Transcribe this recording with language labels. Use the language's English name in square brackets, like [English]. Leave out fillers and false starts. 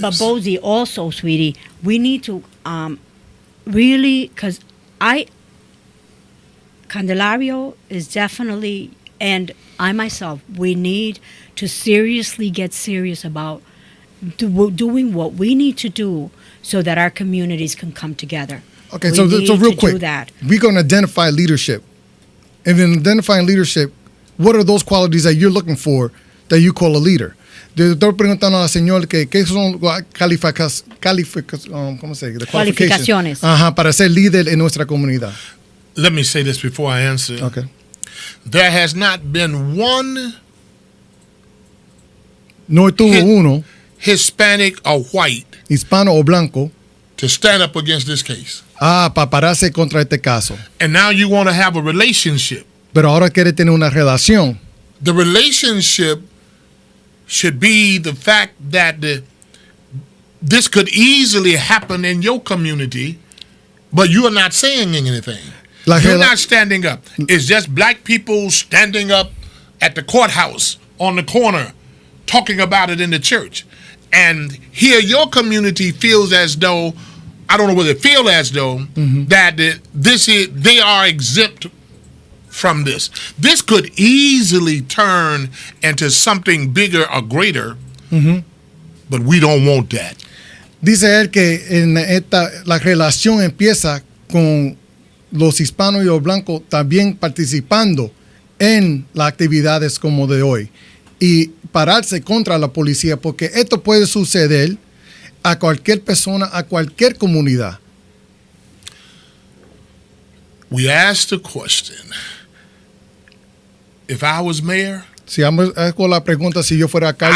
[English] But Bozy, also, sweetie, we need to really, because Candelario is definitely, and I myself, we need to seriously get serious about doing what we need to do so that our communities can come together. Okay, We so need real to quick, do that. we're going to identify leadership. And in identifying leadership, what are those qualities that you're looking for that you call a leader? [Spanish] Le estoy preguntando a la señora qué son ¿cómo se dice? Cualificaciones. Ajá, para ser líder en nuestra comunidad. [English] Let me say this before I answer. Okay. There has not been one [Spanish] No tuvo uno, [English] Hispanic or white [Spanish] hispano o blanco, [English] to stand up against this case. [Spanish] para pararse contra este caso. [English] And now you want to have a relationship. [Spanish] Pero ahora quiere tener una relación. [English] The relationship should be the fact that this could easily happen in your community, but you are not saying anything. You're not standing up. It's just black people standing up at the courthouse on the corner talking about it in the church. And here your community feels as though, I don't know whether they feel as though, that they are exempt from this. This could easily turn into something bigger or greater, but we don't want that. [Spanish] Dice él que la relación empieza con los hispanos y los blancos también participando en las actividades como de hoy y pararse contra la policía, porque esto puede suceder a cualquier persona, a cualquier comunidad. [English] We asked the question, if I was mayor, [Spanish] Si hago la pregunta, si yo fuera alcalde,